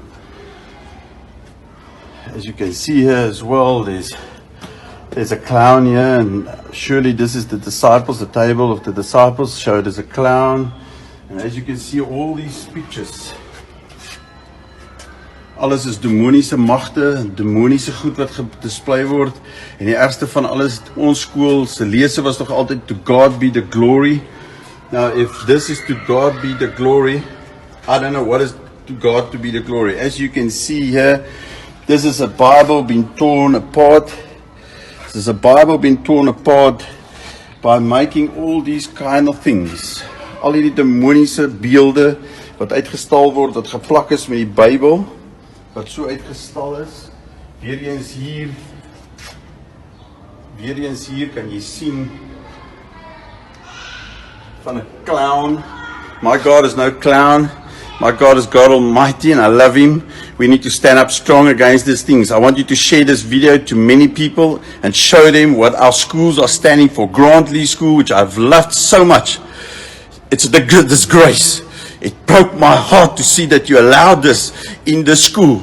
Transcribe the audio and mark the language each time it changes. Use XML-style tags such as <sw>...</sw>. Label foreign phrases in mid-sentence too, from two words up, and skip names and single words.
<en>As you can see here as well, there's a clown here, and surely this is the disciples, the table of the disciples showed as a clown. And as you can see, all these pictures</en> <af>alles is demoniese magte, demoniese goed wat gedisplay word. En die ergste van alles, ons skool se lese was nog altyd</af> <en>to God be the glory. Now if this is to God be the glory, I don't know what is to God to be the glory. As you can see here, this is a Bible being torn apart. This is a Bible being torn apart by making all these kind of things.</en> <af>Al hierdie demoniese beelde wat uitgestal word, wat geplak is met die Bybel, wat so uitgestal is. Weer eens hier kan jy sien van 'n clown.</af> <en>My God is no clown. My God is God Almighty and I love Him. We need to stand up strong against these things. I want you to share this video to many people and show them what our schools are standing for. Grantley School, which I've loved so much. It's a disgrace. It broke my heart to see that you allowed this in the school.</en>